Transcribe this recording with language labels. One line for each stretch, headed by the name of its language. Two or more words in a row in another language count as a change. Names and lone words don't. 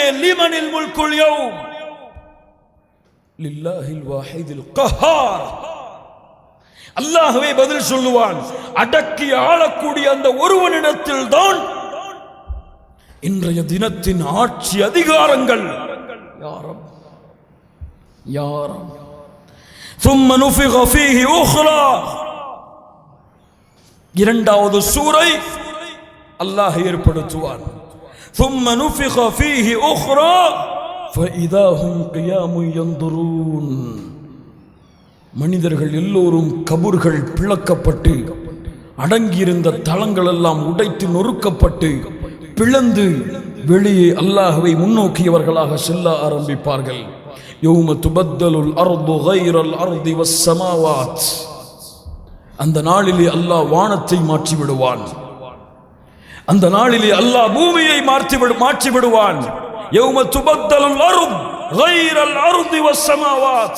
Arabic: لمن الملك اليوم لله الواحد القهار.
Tamil: அல்லாஹ்வே பதில் சொல்லுவான். அடக்கி ஆளக்கூடிய அந்த ஒருவனிடத்தில் தான் இன்றைய தினத்தின் ஆட்சி அதிகாரங்கள்.
Arabic: يا رب, யார் ثم نفخ فيه أخرى இரண்டாவது
Tamil: சூரை அல்லாஹ் ஏற்படுத்துவான்
Arabic: ثم نفخ فيه أخرى فإذا هم قيام ينظرون
Tamil: மனிதர்கள் எல்லோரும் கபர்கள் பிளக்கப்பட்டு அடங்கியிருந்த தளங்கள் எல்லாம் உடைத்து நொறுக்கப்பட்டு பிளந்து வெளியே அல்லாஹ்வை முன்னோக்கியவர்களாக செல்ல ஆரம்பிப்பார்கள்
Arabic: يوم تبدل الأرض غير الأرض والسماوات
Tamil: அந்த நாளிலே அல்லாஹ் வானத்தை மாற்றி விடுவான் அந்த நாளிலே அல்லாஹ் பூமியை மாற்றி விடுவான்
Arabic: يوم تبدل الأرض غير الأرض والسماوات